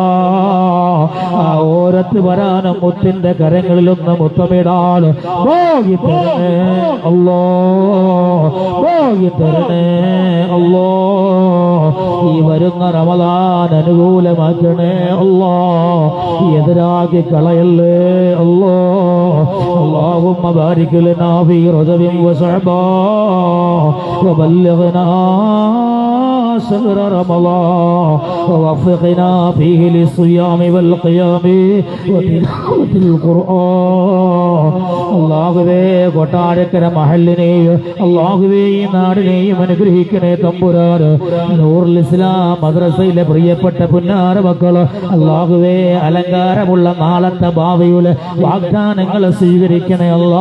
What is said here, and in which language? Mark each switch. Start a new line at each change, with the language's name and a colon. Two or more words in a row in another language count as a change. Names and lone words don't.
Malayalam: ആ ഓരത്ത് വരാനും മുത്തിന്റെ കരങ്ങളിലൊന്ന് മുത്തമിടാൻ ഭാഗ്യത്തരണേ അല്ലാ, ഭാഗ്യത്തരണേ അല്ലാ. ഈ വരുന്ന റമളാൻ അനുകൂലമാക്കണേ അല്ലാ, എതിരാക്കി കളയല്ലേ അല്ലാ.
Arabic: اللهم بارك لنا في رجب وشعبان وبلغنا شهر رمضان ووفقنا فيه للصيام والقيام وتلاوة القرآن
Malayalam: അല്ലാഹുവേ കൊട്ടാരക്കര മഹല്ലിനെയും അല്ലാഹുവേ ഈ നാടിനെയും അനുഗ്രഹിക്കണേ തമ്പുരാന്. നൂറുൽ ഇസ്ലാം മദ്രസയിലെ പ്രിയപ്പെട്ട പുന്നാര മക്കള് അല്ലാഹുവേ അലങ്കാരമുള്ള നാളത്തെ ഭാവിയിലെ വാഗ്ദാനങ്ങൾ സ്വീകരിക്കണേ അല്ലാ.